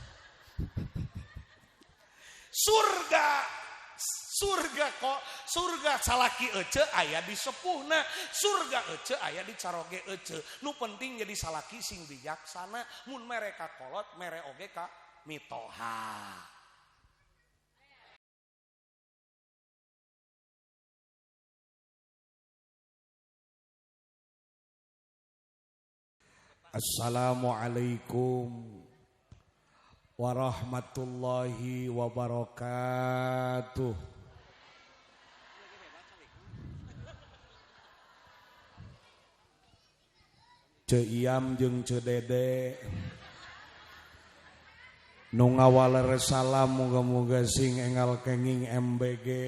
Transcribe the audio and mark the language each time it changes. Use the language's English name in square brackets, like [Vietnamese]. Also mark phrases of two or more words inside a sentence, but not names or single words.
[Sundanese] Surga salaki ece aya di sepuhna, surga ece aya di caroge ece. Nu penting jadi salaki sing bijaksana, mun mere ka kolot mere oge ka mitoha. [Arabic] السلام عليكم ورحمة الله وبركاته. [Sundanese] Ceu Iam jeung Ceu Dede nu ngawaleres salam muga-muga sing engal kenging MBG.